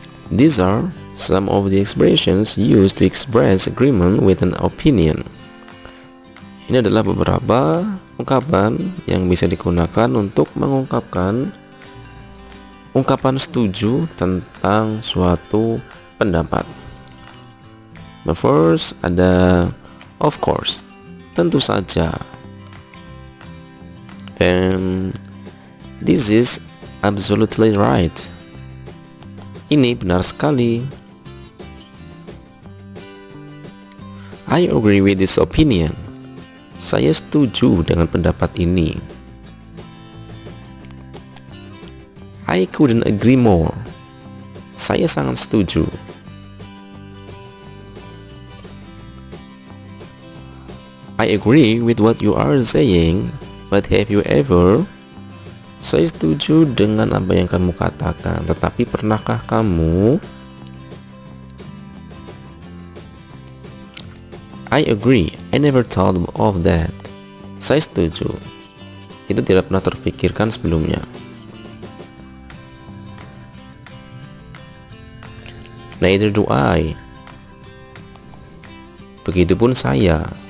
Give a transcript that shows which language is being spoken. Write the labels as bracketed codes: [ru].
[en] These are some of the expressions used to express agreement with an opinion. [id] Ini adalah beberapa ungkapan yang bisa digunakan untuk mengungkapkan ungkapan setuju tentang suatu pendapat. [en] The first [id] ada [en] of course, [id] tentu saja. [en] And this is absolutely right. [id] Ini benar sekali. [en] I agree with this opinion. [id] Saya setuju dengan pendapat ini. [en] I couldn't agree more. [id] Saya sangat setuju. [en] I agree with what you are saying, but have you ever? [id] Saya setuju dengan apa yang kamu katakan, tetapi pernahkah kamu? [en] I agree, I never thought of that. [id] Saya setuju. Itu tidak pernah terfikirkan sebelumnya. [en] Neither do I. [id] Begitupun saya.